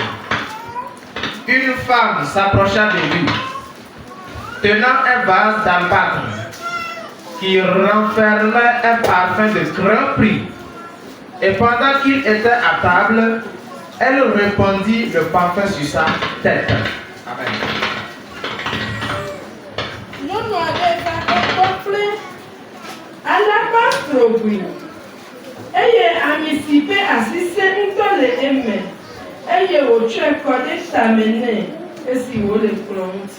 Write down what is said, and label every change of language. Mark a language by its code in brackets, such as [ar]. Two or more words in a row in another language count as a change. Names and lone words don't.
[fr] Une femme s'approcha de lui, tenant un vase d'albâtre qui renfermait un parfum de grand prix. Et pendant qu'il était à table, elle répandit le parfum sur sa tête. Amen. [ee] Nyɔnu aɖe va egbɔ kple alabastro eye ami si ƒe asi sẽ ŋutɔ le eme eye wòtsɔe kɔ ɖe tame nɛ esi wòle kplɔ ŋuti.